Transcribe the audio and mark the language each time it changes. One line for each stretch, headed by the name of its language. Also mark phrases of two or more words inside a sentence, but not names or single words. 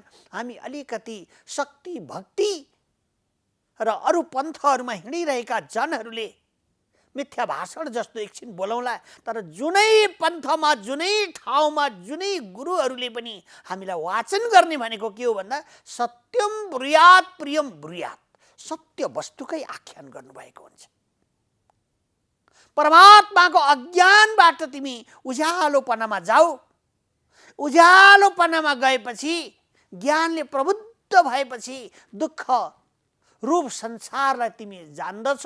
Nepali: हामी अलिकति शक्ति भक्ति र अरू पन्थहरूमा हिँडिरहेका जनहरूले मिथ्या भाषण जस्तो एकछिन बोलौँला, तर जुनै पन्थमा, जुनै ठाउँमा, जुनै गुरुहरूले पनि हामीलाई वाचन गर्ने भनेको के हो भन्दा
Sanskrit: सत्यम ब्रूयात प्रियम ब्रूयात,
Nepali: सत्य वस्तुकै आख्यान गर्नुभएको हुन्छ। परमात्माको अज्ञानबाट तिमी उज्यालोपनामा जाऊ। उज्यालोपनामा गएपछि, ज्ञानले प्रबुद्ध भएपछि दुःख रूप संसारलाई तिमी जान्दछौ।